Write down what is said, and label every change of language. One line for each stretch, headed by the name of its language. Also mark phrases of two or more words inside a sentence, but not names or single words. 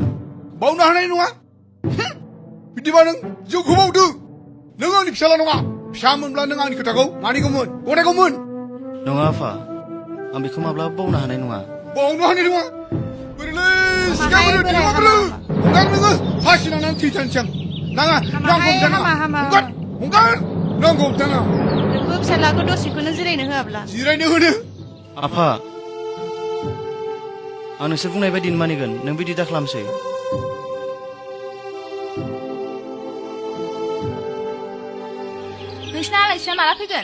Bodo: बावनो हानाय नङा बिदिबा नों जिउखौ बावदो नों आंनि फिसाला नङा फिसा मोनब्ला नों आंनि खोथाखौ मानिगौमोन गनायगौमोन नङा आफा आं बेखौ माब्लाबा बावनो हानाय नङा बावनो हानाय नङा बोरैलै सिगां नोङो फासि नांनानै nang titan nanga nangko tanga hongkar nangko tanga नोंबो फिसालाखौ दसेखौनो जिरायनो होआब्ला जिरायनो होनो आफा आं नोंसोर बुंनाय बायदिनो मानिगोन नों बिदि दा खालामसै नोंसिना आलासिया माला फैगोन